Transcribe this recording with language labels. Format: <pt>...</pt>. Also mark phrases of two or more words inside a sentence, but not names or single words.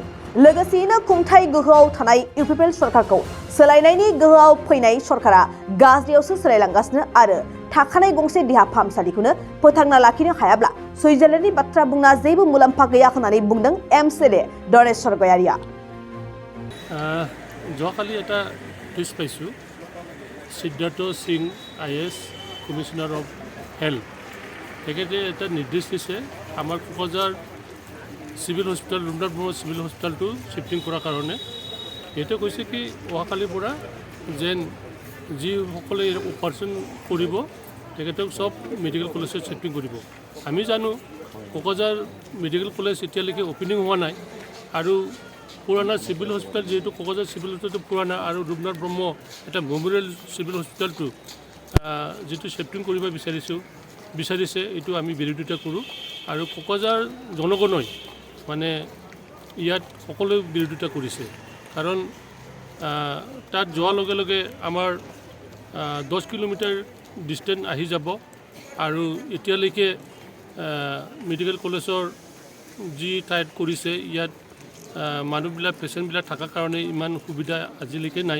<brx>लोगोसेयैनो खुंथाय गोहोआव थानाय UPPL सरकारखौ सोलायनायनि गोहोआव फैनाय सरकारा गाज्रियावसो सोलायलांगासिनो आरो थाखानाय गंसे देहा फाहामसालिखौनो फोथांना लाखिनो हायाब्ला सुइजारलेण्डनि बाथ्रा बुंना जेबो मुलाम्फा गैया होननानै बुंदों MCLA डनेश्वर गयारिया।</brx> <as>যোৱাকালি এটা টুইট পাইছোঁ, সিদ্ধাৰ্থ সিং IAS কমিশনাৰ অফ হেল্থ, তেখেতে এটা নিৰ্দেশ দিছে আমাৰ ক'ক্ৰাঝাৰ চিভিল হস্পিটেল रुपनाथ ब्रह्म চিভিল হস্পিটেলটো শিফটিং কৰাৰ কাৰণে। এইটো কৈছে কি অহাকালিৰ পৰা যেন যিসকলে অপাৰেশ্যন কৰিব তেখেতক চব মেডিকেল কলেজত শিফটিং কৰিব। আমি জানো ক'ক্ৰাঝাৰ মেডিকেল কলেজ এতিয়ালৈকে অপেনিং হোৱা নাই আৰু পুৰণা চিভিল হস্পিটেল যিহেতু ক'ক্ৰাঝাৰ চিভিল হস্পিটেলটো পুৰণা আৰু रुपनाथ ब्रह्म এটা মেমৰিয়েল চিভিল হস্পিটেলটো যিটো শিফটিং কৰিব বিচাৰিছে এইটো আমি বিৰোধিতা কৰোঁ আৰু ক'ক্ৰাঝাৰ জনগণই মানে ইয়াত সকলোৱে বিৰোধিতা কৰিছে। কাৰণ তাত যোৱাৰ লগে লগে আমাৰ 10 কিলোমিটাৰ ডিষ্টেঞ্চ আহি যাব আৰু এতিয়ালৈকে মেডিকেল কলেজৰ যি ঠাইত কৰিছে ইয়াত মানুহবিলাক পেচেণ্টবিলাক থকাৰ কাৰণে ইমান সুবিধা আজিলৈকে নাই।</as>